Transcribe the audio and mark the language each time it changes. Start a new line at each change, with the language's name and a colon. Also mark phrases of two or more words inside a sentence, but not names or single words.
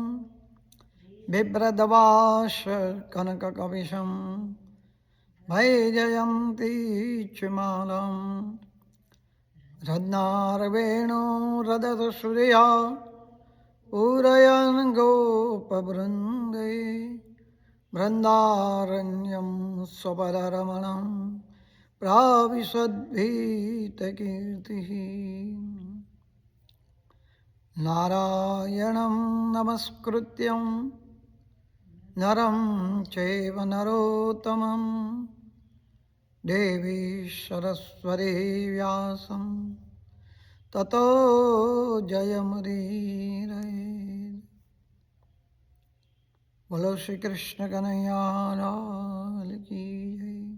Sanskrit: बिभ्रदवाश कनककविशं वैजयन्ती च मालं रत्नारवेणुरदतश्रिया पूरयन् गोपवृन्दे बृन्दारण्यं स्वपदरमणं प्राविशद्भीतकीर्तिः। नारायणं नमस्कृत्यं નરં ચૈવ નરોત્તમં દેવી સરસ્વતી વ્યાસં તતો જયમુદીરયે.
Gujarati: બોલો શ્રી કૃષ્ણ કનૈયા લાલ કી જય.